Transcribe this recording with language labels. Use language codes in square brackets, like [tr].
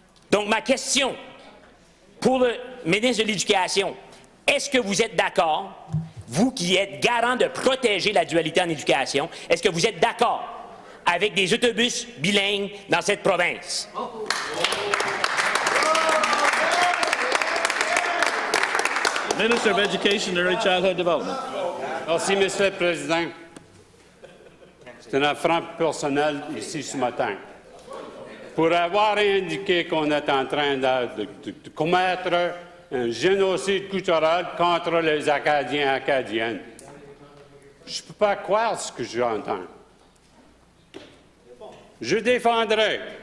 [fr] Donc, ma question pour le ministre de l'Éducation, est-ce que vous êtes d'accord, vous qui êtes garant de protéger la dualité en éducation, est-ce que vous êtes d'accord avec des autobus bilingues dans cette province? [en] Minister of Education and Early Childhood Development. [fr] Merci, Monsieur le Président. C'est un affront personnel ici ce matin. Pour avoir indiqué qu'on est en train de commettre un génocide culturel contre les Acadiens et Acadiennes, je ne peux pas croire ce que j'entends. Je défendrai